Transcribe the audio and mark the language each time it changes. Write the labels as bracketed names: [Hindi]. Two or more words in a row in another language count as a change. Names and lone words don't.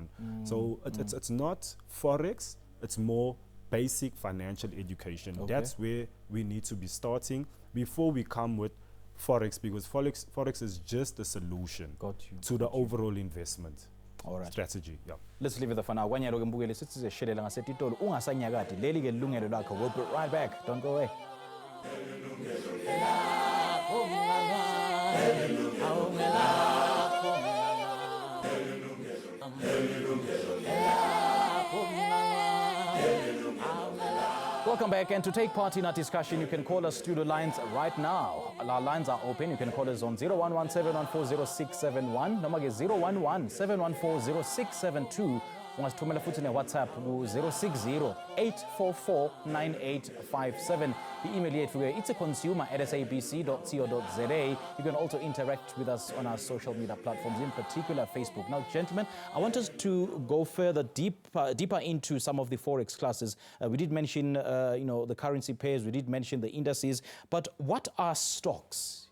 [English] So it's not Forex, it's more basic financial education. That's where we need to be starting before we come with Forex, because Forex is just a solution to the overall investment strategy. Let's leave it there for now. [Swati] Kwanyalo ke mbukele sithi seshelela ngasetitolo ungasanyakadi leli ke Yilungelo Lakho. [English] We'll be right back. Don't go away. Welcome back, and to take part in our discussion, you can call us studio lines right now. Our lines are open. You can call us on 011-714-0671, number is 011-714-0672, [Swati] ungasithumela futhi ne-WhatsApp ku-060 844 9857. I-email yethu [English] it's consumer@sabc.co.za. You can also interact with us on our social media platforms, in particular Facebook. Now, gentlemen, I want us to go further deeper into some of the Forex classes. We did mention the currency pairs, we did mention the indices, but what are stocks?